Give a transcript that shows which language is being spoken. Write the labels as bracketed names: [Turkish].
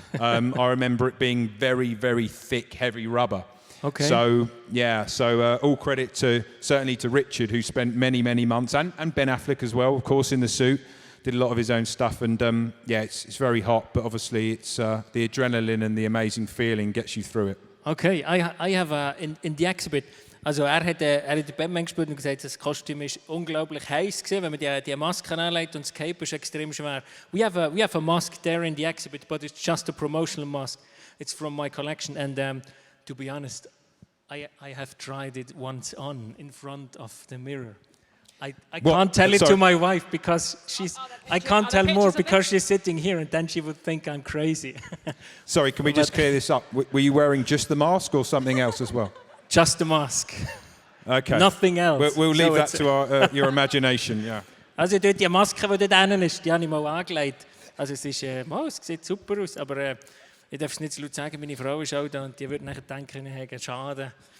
[English] I remember it being very, very thick, heavy rubber. Okay. So all credit certainly to Richard, who spent many, many months, and Ben Affleck as well, of course, in the suit. Did a lot of his own stuff, and it's very hot, but obviously it's the adrenaline and the amazing feeling gets you through it. Okay, I have in the exhibit, [German] also hat den Batman gespielt und gesagt, das Kostüm ist unglaublich heiß gewesen, wenn man die Maske anlegt und das Cape ist extrem schwer. [English] We have a mask there in the exhibit, but it's just a promotional mask. It's from my collection, and to be honest, I have tried it once on in front of the mirror. I can't tell it to my wife because I can't tell more because she's sitting here, and then she would think I'm crazy. Sorry, can we just clear this up? Were you wearing just the mask or something else as well? Just the mask. Okay. Nothing else. We'll leave that to your imagination, yeah. [German] Also dort die Maske, die dort hinten ist, die habe ich mal angelegt. Also es sieht super aus, aber ich darf es nicht so laut sagen, meine Frau ist auch da und die würde nachher denken, ich habe Schaden.